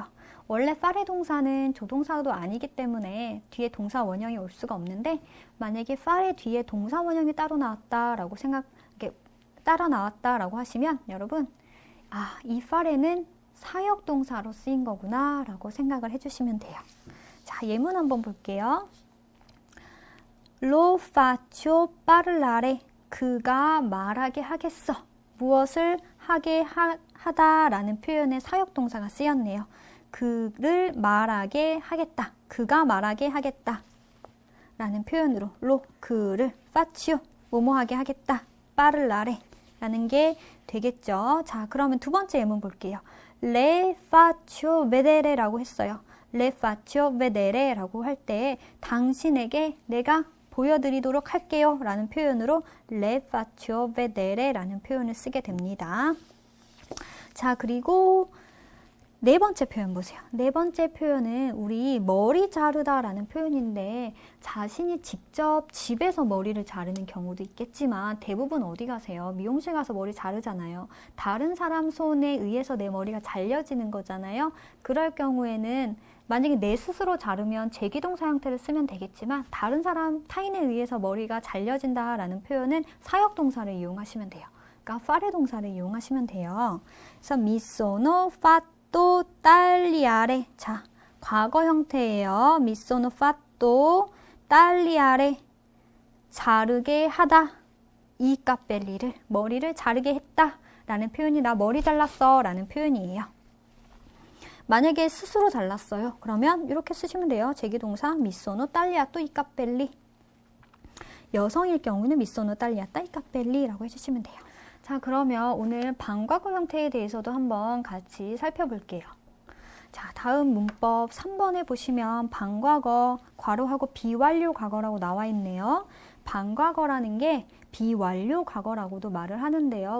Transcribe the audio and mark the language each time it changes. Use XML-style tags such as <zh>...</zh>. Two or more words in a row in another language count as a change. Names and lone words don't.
<ko>원래 far의 동사는 조동사도 아니기 때문에 뒤에 동사 원형이 올 수가 없는데 만약에 far의 뒤에 동사 원형이 따로 나왔다라고 따라 나왔다라고 하시면 여러분 이 far에는 사역동사로 쓰인 거구나 라고 생각을 해주시면 돼요. 자, 예문 한번 볼게요.</ko> <it>Lo faccio parlare</it> <ko>그가 말하게 하겠어. 무엇을 하게 하다라는 표현에 사역동사가 쓰였네요. 그를 말하게 하겠다. 그가 말하게 하겠다 라는 표현으로 lo 그를 faccio 뭐뭐하게 하겠다. parlare 라는 게 되겠죠. 자, 그러면 두 번째 예문 볼게요.</ko> <it>Le faccio vedere</it> <ko>라고 했어요.</ko> <it>Le faccio vedere</it> <ko>라고 할 때 당신에게 내가 보여드리도록 할게요 라는 표현으로</ko> <it>Le faccio vedere</it> <ko>라는 표현을 쓰게 됩니다. 자, 그리고 네 번째 표현 보세요. 네 번째 표현은 우리 머리 자르다 라는 표현인데 자신이 직접 집에서 머리를 자르는 경우도 있겠지만 대부분 어디 가세요? 미용실 가서 머리 자르잖아요. 다른 사람 손에 의해서 내 머리가 잘려지는 거잖아요. 그럴 경우에는 만약에 내 스스로 자르면 제기동사 형태를 쓰면 되겠지만 다른 사람 타인에 의해서 머리가 잘려진다 라는 표현은 사역동사를 이용하시면 돼요. 그러니까 fare 동사를 이용하시면 돼요. 그래서</ko> <it>mi sono fatto tagliare.</it> <ko>자, 과거 형태예요.</ko> <it>mi sono fatto tagliare.</it> <ko>자르게 하다. 이 capelli를 머리를 자르게 했다 라는 표현이 나 머리 잘랐어 라는 표현이에요. 만약에 스스로 잘랐어요. 그러면 이렇게 쓰시면 돼요.</ko> <it>제기동사 mi sono tagliato i capelli.</it> <ko>여성일 경우는</ko> <it>mi sono tagliata i capelli</it> <ko>라고 해주시면 돼요. 자, 그러면 오늘 반과거 형태에 대해서도 한번 같이 살펴볼게요. 자, 다음 문법 3번에 보시면 방과거, 괄호하고 비완료 과거라고 나와 있네요. 방과거라는 게 비완료 과거라고도 말을 하는데요.</ko>